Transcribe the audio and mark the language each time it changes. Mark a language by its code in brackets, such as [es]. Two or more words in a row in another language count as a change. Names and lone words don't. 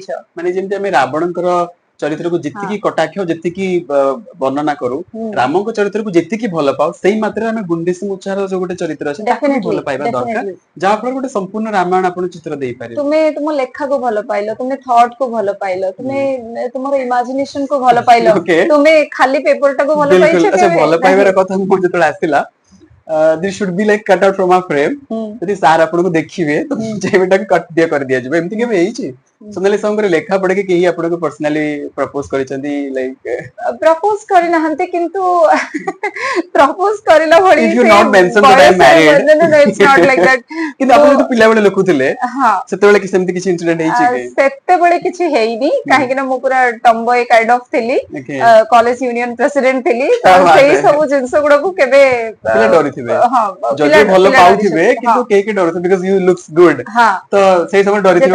[or] ମାନେ ଯେମିତି ଆମେ ରାବଣଙ୍କର ଚରିତ୍ରକୁ ଯେତିକି କଟାକ୍ଷ ଯେତିକି ବର୍ଣ୍ଣନା କରୁ ରାମଙ୍କ ଚରିତ୍ରକୁ ଯେତିକି ଭଲ ପାଉ ସେଇ ମାତ୍ରାରେ ଆମେ ଗୁଣ୍ଡିସି ମୁଛାର ଯୋଉ ଗୋଟେ ଚରିତ୍ର ଅଛି ତାକୁ ଭଲ ପାଇବା ଦରକାର ଯାହା ଫଳରେ ଗୋଟେ ସମ୍ପୂର୍ଣ୍ଣ ରାମାୟଣ ଆପଣ ଚିତ୍ର ଦେଇପାରିବେ ତୁମେ ତୁମ ଲେଖାକୁ ଭଲ ପାଇଲ ତୁମେ ଥଟ୍ କୁ ଭଲ ପାଇଲ ତୁମେ ତୁମର ଇମାଜିନେସନ କୁ ଭଲ ପାଇଲ ତୁମେ ଖାଲି ପେପରଟାକୁ ଭଲ ପାଇଛ ଭଲ ପାଇବାର କଥା ମୁଁ ଯେତେବେଳେ ଆସିଲା [en] this should be like cut out from our frame [or] ଯଦି ସାର୍ ଆପଣଙ୍କୁ ଦେଖିବେ ତ ଚାହିଁବେଟାକୁ କଟ୍ ଦିଆ କରିଦିଆଯିବ ଏମିତି କେବେ ହେଇଛି ସୋନାଲି ସାର୍ଙ୍କର ଲେଖା ପଢିକି କେହି ଆପଣଙ୍କୁ [en] personally propose [or] କରିଛନ୍ତି ଲାଇକ୍ ପ୍ରପୋଜ କରିନାହାନ୍ତି କିନ୍ତୁ ପ୍ରପୋଜ କରିଲା ଭଳି [en] if you not mention that I am married no it's not like that [or] କିନ୍ତୁ ଆପଣ ଯେତେ ପିଲାବେଳେ ଲେଖୁଥିଲେ ସେତେବେଳେ କି ସେମିତି କିଛି ଇନସିଡେଣ୍ଟ ହେଇଛି କି ସେତେବେଳେ କିଛି ହେଇନି କାହିଁକି ନା ମୁଁ ପୁରା [en] tomboy kind of [or] ଥିଲି [en] college union president [or] ଥିଲି ସେଇ ସବୁ ଜିନିଷ ଗୁଡାକୁ କେବେ ପିଲା ଡରିଥିବେ ଯଦି ଭଲ ପାଉଥିବେ କିନ୍ତୁ କେହି କେହି ଡରୁଥିବେ [en] because you looks good [or] ତ ସେଇ ସମୟ ଡରିଥିବେ